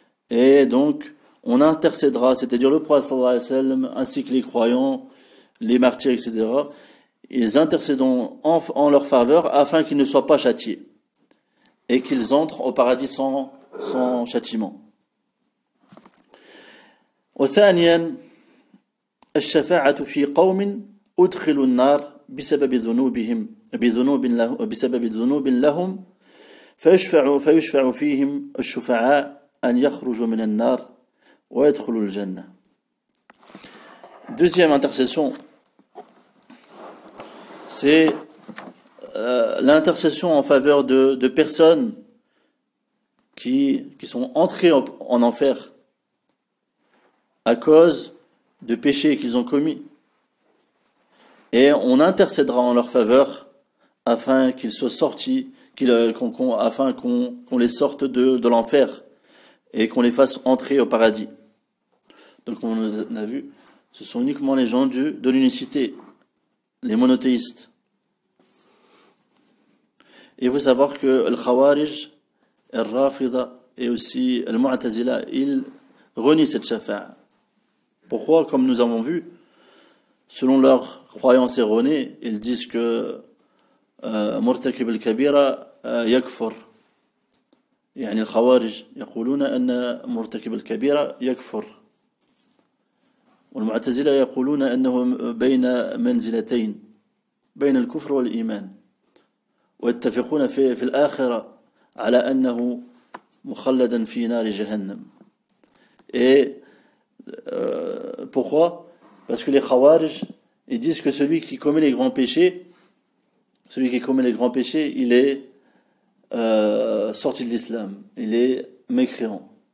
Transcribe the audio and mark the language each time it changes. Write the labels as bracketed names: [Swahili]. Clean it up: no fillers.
[French] Et donc, on intercédera, c'est-à-dire le prophète sallallahu alayhi wa sallam, ainsi que les croyants, les martyrs, etc., ils intercéderont en leur faveur afin qu'ils ne soient pas châtiés et qu'ils entrent au paradis sans châtiment. [Arabic] وثانيا الشفاعة في قوم أدخلوا النار بسبب ذنوب لهم فيشفع فيهم الشفعاء أن يخرجوا من النار ويدخلوا الجنة. [French] Deuxième intercession, c'est l'intercession en faveur de personnes qui sont entrées en enfer à cause de péchés qu'ils ont commis. Et on intercédera en leur faveur afin qu'ils soient sortis, afin qu'on les sorte de l'enfer et qu'on les fasse entrer au paradis. Donc comme on a vu, ce sont uniquement les gens de l'unicité, les monothéistes. Et il faut savoir que le Khawarij, le Rafida et aussi le Mu'tazila, ils renient cette shafa'a. Pourquoi? Comme nous avons vu, selon leur croyance erronée, ils disent que Murtakib al-Kabira [Arabic] يكفر. يعني الخوارج يقولون أن مرتكب الكبيرة يكفر، والمعتزلة يقولون أنه بين منزلتين، بين الكفر والإيمان، ويتفقون في الآخرة على أنه مخلدا في نار جهنم. [French] Et pourquoi? Parce que les Khawarij, ils disent que celui qui commet les grands péchés, il est sorti de l'islam, il est mécréant.